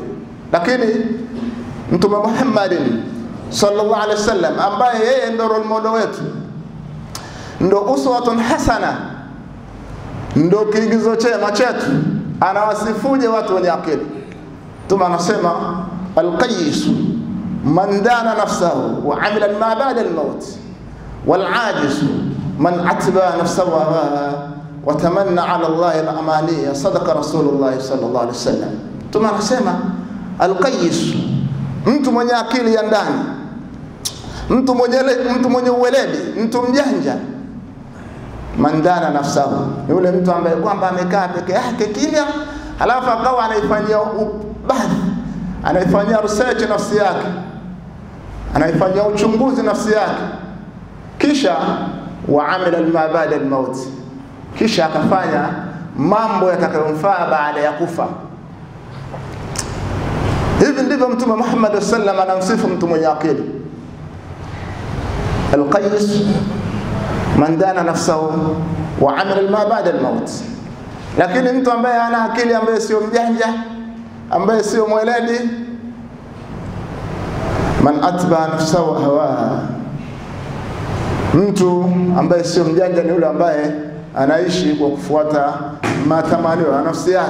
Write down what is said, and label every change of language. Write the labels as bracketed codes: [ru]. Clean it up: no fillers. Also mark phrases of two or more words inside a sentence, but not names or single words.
[sw] Lakini Mtume Muhammadin [ar] صلى الله عليه وسلم [sw] ambaye yeye ndio [en] role model [sw] wetu, ndio [ar] أسوة حسنة, [sw] ndio kiigizo chema chetu, anawasifuje watu wenye akili? Mtume anasema [ar] الكيس من دان نفسه وعمل ما بعد الموت والعاجز من أتبع نفسه وتمنى على الله الأماني. صدق رسول الله صلى الله عليه وسلم. [sw] Mtume anasema al-qayyis, mtu mwenye akili ya ndani, mtu mwenye uweledi, mtu mjanja. [ar] من دان نفسه, [sw] yule mtu ambaye kwamba amekaa peke yake kimya, halafu akawa anaifanyia ubahthi, anaifanyia research nafsi yake, anaifanyia uchunguzi nafsi yake, kisha [ar] وعمل ما بعد الموت, [sw] kisha akafanya mambo yatakayomfaa baada ya kufa. Hivi ndivyo Mtume Muhammad [ar] صلى الله عليه وسلم [sw] anamsifu mtu mwenye akili. [ar] الكيس من دان نفسه وعمل ما بعد الموت. [sw] Lakini mtu ambaye ana akili, ambaye sio mjanja, ambaye sio mweledi, [ar] من أتبع نفسه هواها, [sw] mtu ambaye sio mjanja ni yule ambaye anaishi kwa kufuata matamanio ya nafsi yake.